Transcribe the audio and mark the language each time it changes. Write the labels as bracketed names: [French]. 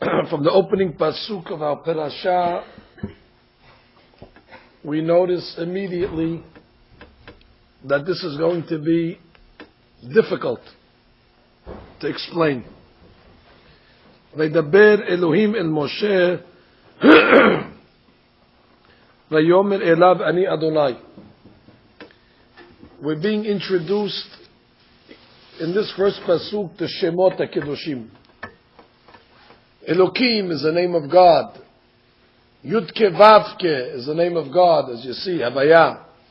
[English] From the opening pasuk of our parasha, we notice immediately that this is going to be difficult to explain. [Hebrew] וידבר אלוהים אל משה ויאמר אליו אני אדוני. [English] We're being introduced in this first pasuk to Shemot HaKedoshim. Elokim is the name of God. Yudke Vavke is the name of God, as you see, Havaya.